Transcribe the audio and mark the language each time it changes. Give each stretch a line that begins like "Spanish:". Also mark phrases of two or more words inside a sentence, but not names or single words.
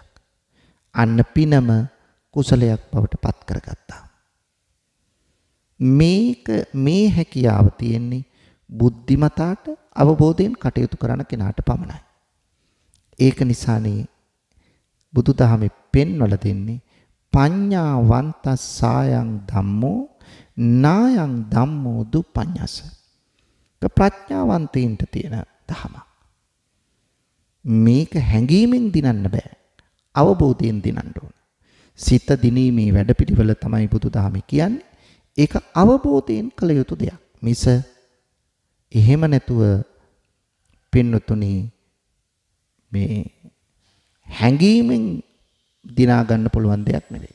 Sinhala: අන්න පිනම කුසලයක් බවට පත් කරගත්තා. මේ හැකියාව තියෙන්නේ බුද්ධිමතාට අවබෝධයෙන් කටයුතු කරන කෙනාට පමණයි. ඒක නිසානේ බුදුදහමේ පෙන්වලා දෙන්නේ
Pali: පඤ්ඤාවන්තස්සායන් ධම්මෝ නායන් ධම්මෝ දුප්පඤ්ඤස.
Sinhala: ප්‍රඥාවන්තයින්ට තියෙන ධම. මේක හැඟීමෙන් දිනන්න බෑ. අවබෝධයෙන් දිනන්න ඕන. සිත දිනීමේ වැඩපිළිවෙල තමයි බුදුදහමේ කියන්නේ. ඒක අවබෝධයෙන් කළ යුතු දෙයක්. මිස එහෙම නැතුව පින්නතුනි මේ හැඟීමෙන් දිනා ගන්න පුළුවන් දෙයක් නෙවෙයි.